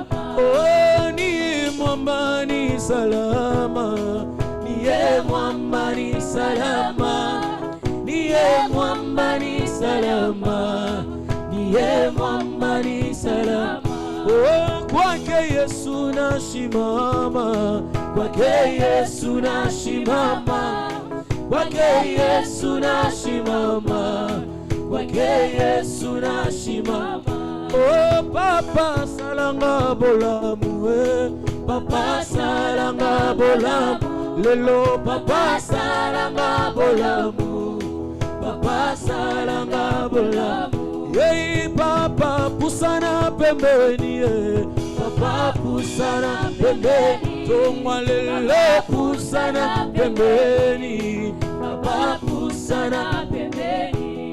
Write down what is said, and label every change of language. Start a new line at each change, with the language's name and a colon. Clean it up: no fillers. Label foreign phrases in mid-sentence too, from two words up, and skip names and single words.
Swahili: Oh, niye mwamba ni salama, niye mwamba ni salama, niye mwamba ni salama, niye mwamba ni salama. Oh, kwake Yesu nashimama, kwake Yesu nashimama, kwake Yesu nashimama, kwake Yesu nashimama.
Lingala: Oh, papa salanga bolamu, papa salanga bolamu, lelo papa salanga bolamu, papa salanga bolamu. Yei papa pusana pembeni, papa pusana pembeni, tongwa lelo pusana pembeni, papa pusana pembeni.